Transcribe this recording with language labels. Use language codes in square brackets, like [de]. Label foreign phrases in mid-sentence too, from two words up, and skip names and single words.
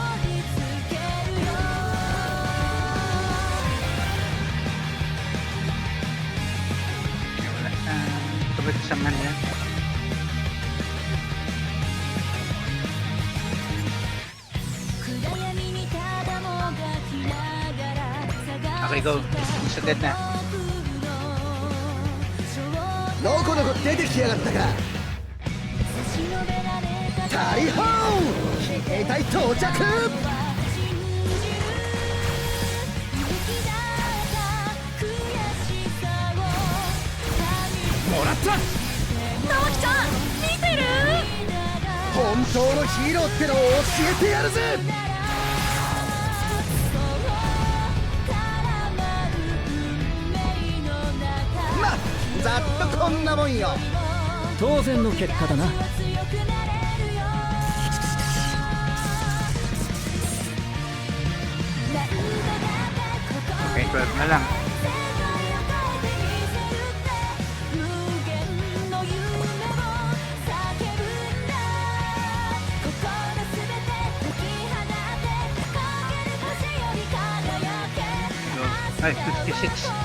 [tl] Kabit sa man yan. [en] Okay, go. [tl] Installed na. [ja] のこのこ出てきやがったか。大砲騎兵隊到着。もらった。直樹ちゃん見てる。本当のヒーローってのを教えてやるぜ。まざっとこんなもんよ。当然の結果だな。 [tl] Okay, 12 na lang. Ay, 56.